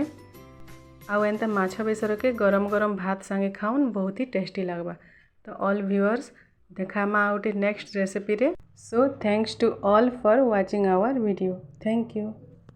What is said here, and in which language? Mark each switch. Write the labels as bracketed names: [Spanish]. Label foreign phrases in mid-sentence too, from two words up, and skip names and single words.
[Odia] ଆଉ ଏଣ୍ଟା ମାଛ ବେସର କେ ଗରମ ଗରମ ଭାତ ସଙ୍ଗେ ଖାଉନ ବହୁତ ହି ଟେଷ୍ଟି ଲଗବା। तो [English] all viewers [Odia] ଦେଖାମା ଆଉଟେ ନେକ୍ସଟ ରେସିପି ରେ। [English] So thanks to all for watching our video. Thank you.